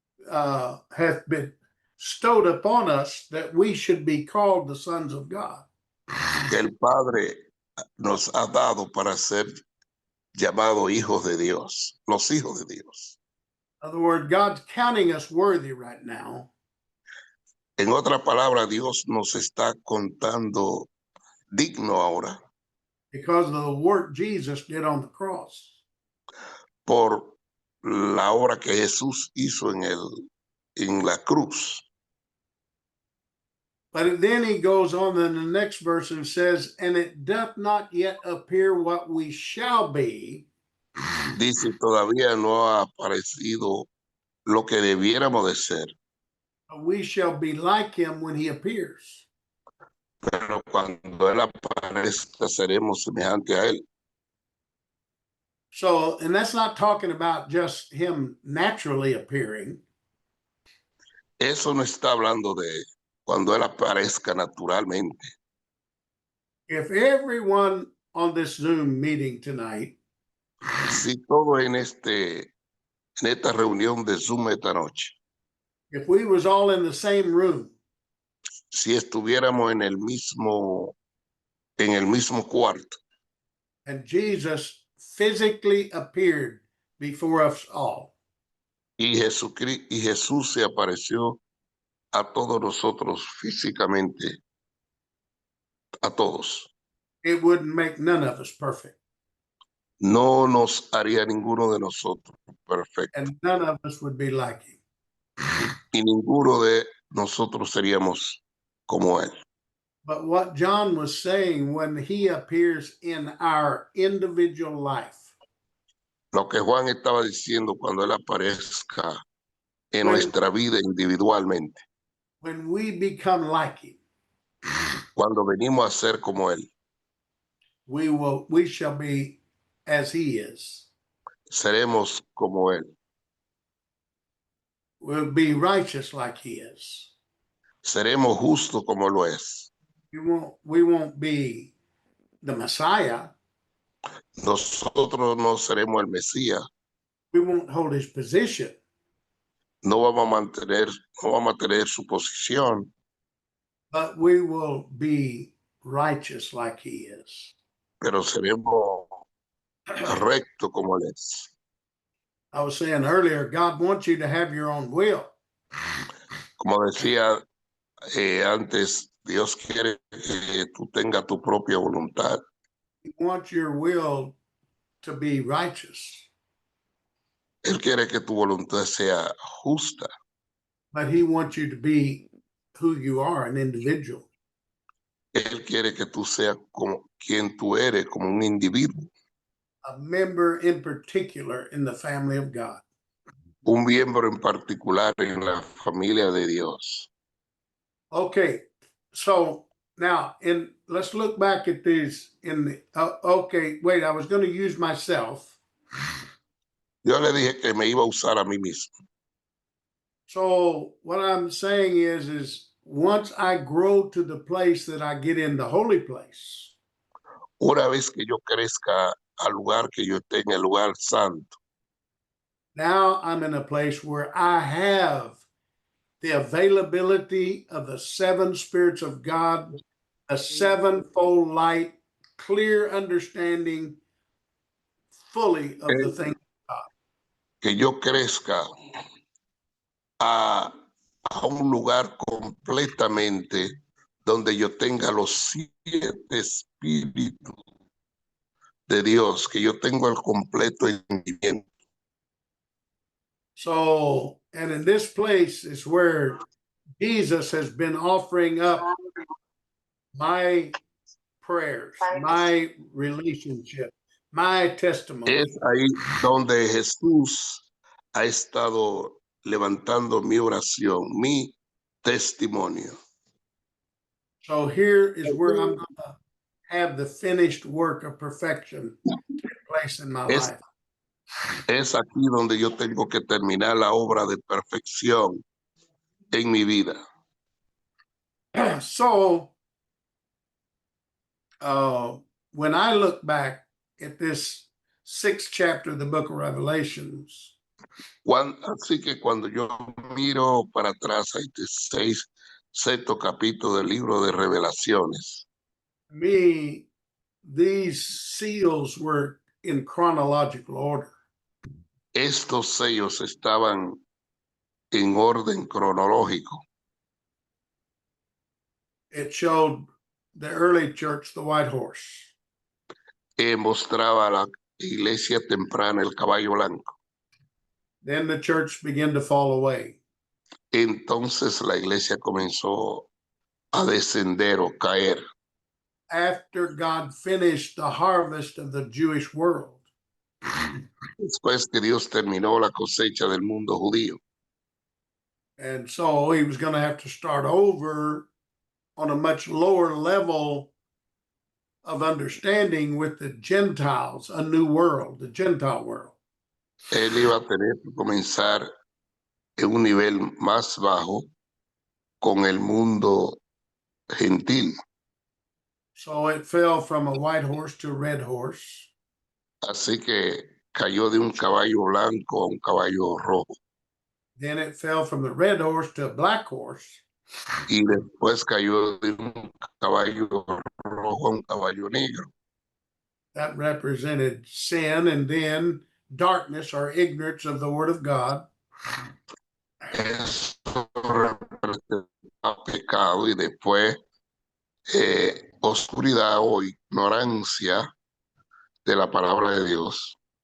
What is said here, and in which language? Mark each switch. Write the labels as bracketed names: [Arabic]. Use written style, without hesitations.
[English] hath been bestowed upon us that we should be called the sons of God. [Spanish] que el Padre nos ha dado para ser llamados hijos de Dios, los hijos de Dios. [English] In other words, God's counting us worthy right now. [Spanish] En otra palabra, Dios nos está contando digno ahora [English] Because of the work Jesus did on the cross. [Spanish] por la obra que Jesús hizo en la cruz. [English] But then he goes on in the next verse and says, and it doth not yet appear what we shall be. [Spanish] Dice, todavía no ha aparecido lo que debiéramos de ser, [English] We shall be like him when he appears. [Spanish] pero cuando Él aparezca seremos semejantes a Él. [English] So, and that's not talking about just him naturally appearing. [Spanish] Eso no está hablando de cuando Él aparezca naturalmente. [English] If everyone on this Zoom meeting tonight [Spanish] Si todo en esta reunión de Zoom esta noche, [English] if we was all in the same room, [Spanish] si estuviéramos en el mismo cuarto [English] and Jesus physically appeared before us all, [Spanish] y Jesús se apareció a todos nosotros físicamente, a todos, [English] it wouldn't make none of us perfect, [Spanish] no nos haría ninguno de nosotros perfecto [English] and none of us would be like him. [Spanish] y ninguno de nosotros seríamos como Él. [English] But what John was saying, when he appears in our individual life, [Spanish] Lo que Juan estaba diciendo cuando Él aparezca en [English] When- [Spanish] nuestra vida individualmente, [English] when we become like him, [Spanish] cuando venimos a ser como Él, [English] we shall be as he is. [Spanish] seremos como Él, [English] We'll be righteous like he is. [Spanish] seremos justos como lo es. [English] We won't be the Messiah. [Spanish] Nosotros no seremos el Mesías, [English] We won't hold his position, [Spanish] no vamos a tener su posición, [English] but we will be righteous like he is. [Spanish] pero seremos rectos como Él es. [English] I was saying earlier, God wants you to have your own will. [Spanish] Como decía antes, Dios quiere que tú tengas tu propia voluntad. [English] He wants your will to be righteous, [Spanish] Él quiere que tu voluntad sea justa. [English] but he wants you to be who you are, an individual. [Spanish] Él quiere que tú seas como quien tú eres, como un individuo, [English] A member in particular in the family of God. [Spanish] un miembro en particular en la familia de Dios. [English] Okay, so now let's look back at these okay, wait, I was going to use myself. [Spanish] Yo le dije que me iba a usar a mí mismo. [English] So what I'm saying is once I grow to the place that I get in the holy place, [Spanish] Una vez que yo crezca al lugar que yo esté en el lugar santo, [English] now I'm in a place where I have the availability of the seven spirits of God, a sevenfold light, clear understanding fully of the things. [Spanish] que yo crezca a un lugar completamente donde yo tenga los 7 espíritus de Dios, que yo tengo el completo entendimiento. [English] So, and in this place is where Jesus has been offering up my prayers, my relationship, my testimony. [Spanish] Es ahí donde Jesús ha estado levantando mi oración, mi testimonio. [English] So here is where I'm going to have the finished work of perfection take place in my [Spanish] Es, [English] life. [Spanish] es aquí donde yo tengo que terminar la obra de perfección en mi vida. [English] So, when I look back at this 6th chapter of the book of Revelations, [Spanish] Así que cuando yo miro para atrás a este 6º capítulo del libro de Revelaciones, [English] me, these seals were in chronological order. [Spanish] estos sellos estaban en orden cronológico. [English] It showed the early church, the white horse. [Spanish] Mostraba a la iglesia temprana el caballo blanco. [English] Then the church began to fall away. [Spanish] Entonces la iglesia comenzó a descender o caer. [English] After God finished the harvest of the Jewish world, [Spanish] Después que Dios terminó la cosecha del mundo judío. [English] and so he was going to have to start over on a much lower level of understanding with the Gentiles, a new world, the Gentile world. [Spanish] Él iba a tener que comenzar en un nivel más bajo con el mundo gentil. [English] So it fell from a white horse to a red horse. [Spanish] Así que cayó de un caballo blanco a un caballo rojo. [English] Then it fell from the red horse to a black horse. [Spanish] Y después cayó de un caballo rojo a un caballo negro. [English] That represented sin, and then darkness or ignorance of the word of God. [Spanish] Eso representa pecado y después oscuridad o ignorancia de la palabra de Dios.